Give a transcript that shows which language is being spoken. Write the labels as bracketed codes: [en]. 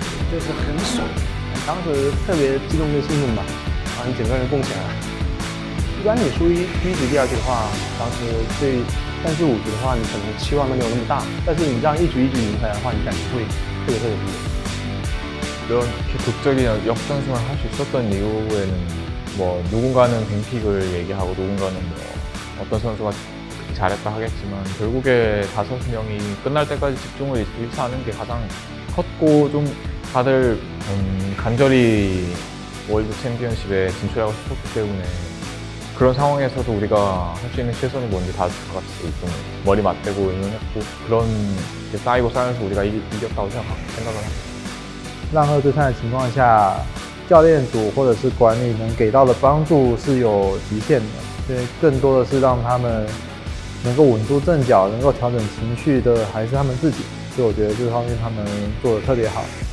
[zh] 就是很爽。当时特别激动跟兴奋吧，好像整个人蹦起来了。一般你输于第一局、第二局的话，当时对3局、5局的话，你可能期望都没有那么大，但是你这样一局一局赢回来的话，你感觉会特别激动。 [ko] 이렇게 극적인 역전승을 할 수 있었던 이유에는 뭐 누군가는 뱅픽을 얘기하고 누군가는 뭐 어떤 선수가 잘했다 하겠지만 결국에 5명이 끝날 때까지 집중을 잃지 않은 게 가장 컸고 좀 다들 간절히 월드 챔피언십에 진출하고 싶었기 때문에 그런 상황에서도 우리가 할 수 있는 최선이 뭔지 다 같이 좀 머리 맞대고 응원했고 그런 게 쌓이고 쌓여서 우리가 이겼다고 생각을 합니다. [zh] 让二对3的情况下，教练组或者是管理能给到的帮助是有极限的，所以更多的是让他们能够稳住阵脚，能够调整情绪的还是他们自己。所以我觉得这方面他们做得特别好。